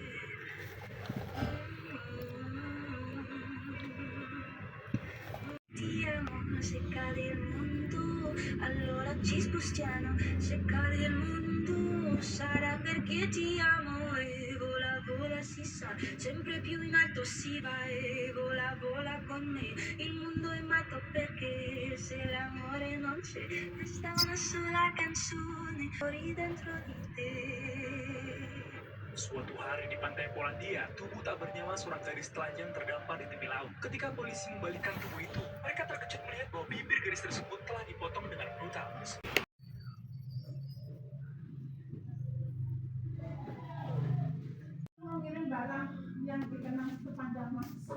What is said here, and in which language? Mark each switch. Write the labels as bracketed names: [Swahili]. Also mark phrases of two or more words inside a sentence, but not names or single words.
[Italian] Ti amo, se cade il mondo, allora ci spostiamo, se cade il mondo, sarà perché ti amo e vola vola si sa, sempre più in alto si va e vola vola con me, il mondo è matto perché se l'amore non c'è, basta una sola canzone fuori dentro di te. [Indonesian] Suatu hari di pantai Polandia, tubuh tak bernyawa seorang gadis telanjang terdampar di tepi laut. Ketika polisi membalikkan tubuh itu, mereka terkejut melihat bahwa bibir gadis tersebut telah dipotong dengan brutal. Mengirim barang yang dikenang sepanjang masa.